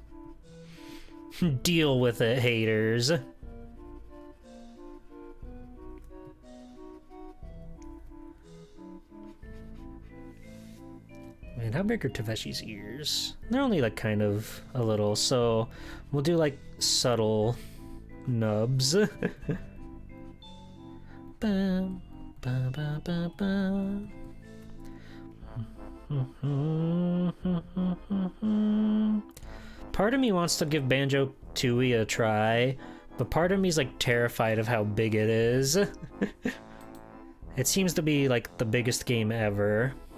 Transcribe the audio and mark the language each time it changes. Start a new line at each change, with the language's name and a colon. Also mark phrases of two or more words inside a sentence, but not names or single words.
English: Deal with it, haters. Man, how big are Taveshi's ears? They're only like kind of a little, so we'll do like subtle nubs. Ba, ba, ba, ba, ba. Part of me wants to give Banjo-Tooie a try, but part of me is like terrified of how big it is. It seems to be like the biggest game ever.